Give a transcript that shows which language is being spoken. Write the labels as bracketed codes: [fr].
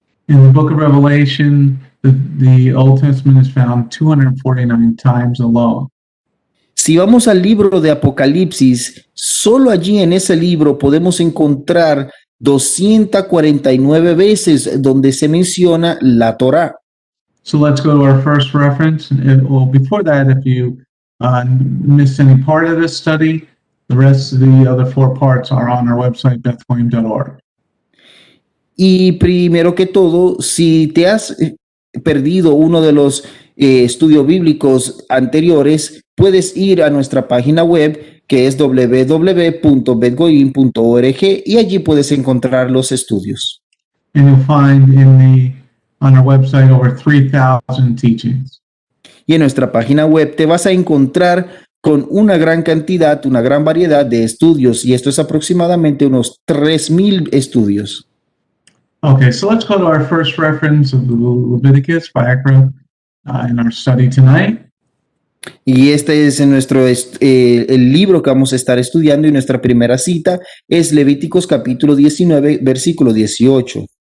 [en] In the book of Revelation, the Old Testament is found 249 times alone. [es] Si vamos al libro de Apocalipsis, solo allí en ese libro podemos encontrar 249 veces donde se menciona la Torá. [en] So let's go to our first reference. Before that, if you missed any part of this study, the rest of the other 4 parts are on our website, bethgoyim.org. [es] Y primero que todo, si te has perdido uno de los estudios bíblicos anteriores, puedes ir a nuestra página web, que es www.bethgoyim.org, y allí puedes encontrar los estudios. [en] And you'll find on our website over 3,000 teachings. [es] Y en nuestra página web te vas a encontrar con una gran cantidad, una gran variedad de estudios, y esto es aproximadamente unos 3,000 estudios. [en] Okay, so let's go to our first reference of the Leviticus, Vayikra, in our study tonight. [es] Y este es el libro que vamos a estar estudiando, y nuestra primera cita es Levíticos capítulo 19, versículo 18.